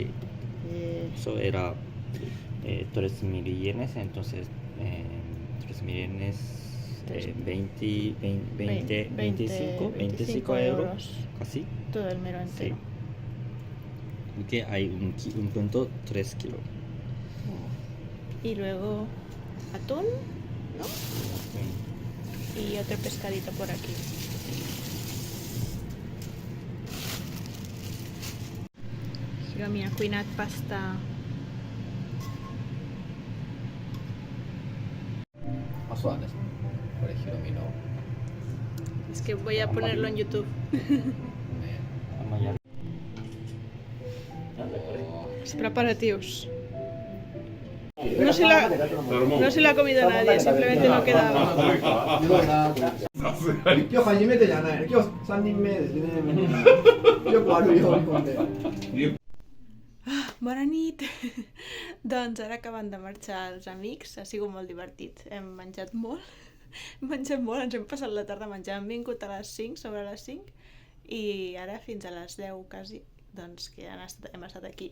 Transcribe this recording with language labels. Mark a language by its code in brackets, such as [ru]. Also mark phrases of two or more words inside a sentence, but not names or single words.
[es] Eso era 3.000 yenes, entonces 3.000 yenes, 25 euros, casi. Todo el mero entero. Sí. Porque hay un punto 3 kilos. y luego atún, ¿no? Sí. Y otro pescadito por aquí. [ca] Hiromi ha cuinat pasta. [ja] Masuan ですね。これヒロミの [es] Es que voy a ponerlo en YouTube. [ja] ね。 [es] Sama ya. Nada, por ahí. [ja] お [es] Los preparativos. No se lo ha comido nadie, simplemente no quedaba. [ja] ーすごいなと思って。今日初めてじゃないの。今日3人目ですね。よくあるよ日本で。 [ca] Bona nit! Doncs ara acaben de marxar els amics, ha sigut molt divertit. Hem menjat molt, ens hem passat la tarda menjant. Hem vingut a les 5, sobre les 5, i ara fins a les 10 quasi, doncs que hem estat aquí.